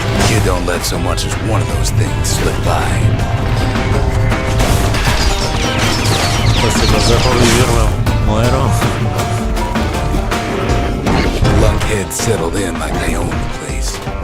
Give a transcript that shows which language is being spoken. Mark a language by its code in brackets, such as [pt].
[en] You don't let so much as one of those things slip by. [es] Pues si los dejo vivir, muero. [en] Lunkheads settled in like they own the place.